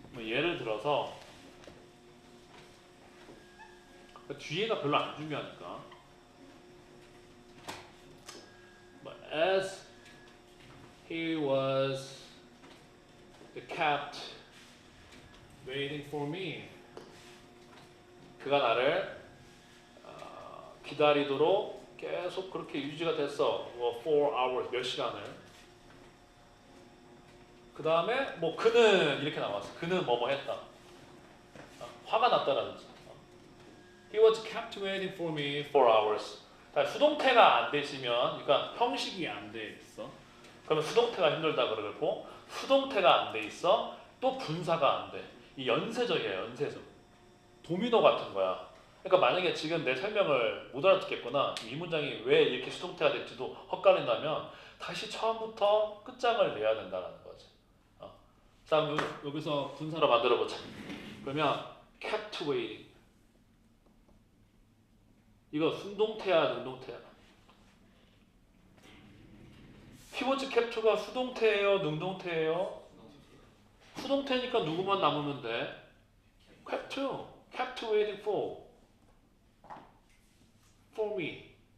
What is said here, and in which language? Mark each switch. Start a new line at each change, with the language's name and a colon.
Korean: 뭐 예를 들어서 뒤에가 별로 안 중요하니까
English: as he was kept waiting for me
Korean: 그가 나를 기다리도록 계속 그렇게 유지가 됐어. 뭐 4 hours 몇 시간을. 그 다음에 뭐 그는 이렇게 나왔어. 그는 뭐뭐 했다. 화가 났다라든지.
English: He was kept waiting for me 4 hours.
Korean: 수동태가 안 되시면, 그러니까 형식이 안 돼 있어. 그러면 수동태가 힘들다 그러고 수동태가 안 돼 있어. 또 분사가 안 돼. 이 연쇄적이에요. 연쇄적. 도미노 같은 거야. 그러니까 만약에 지금 내 설명을 못 알아듣겠거나 이 문장이 왜 이렇게 수동태가 될지도 헛갈린다면 다시 처음부터 끝장을 내야 된다는 거지. 자, 여기서 분사로 만들어 보자. 그러면
English: kept waiting.
Korean: 이거 수동태야, 능동태야?
English: he was kept
Korean: 가 수동태예요, 능동태예요? 수동태니까 누구만 남으면 돼?
English: kept waiting for me.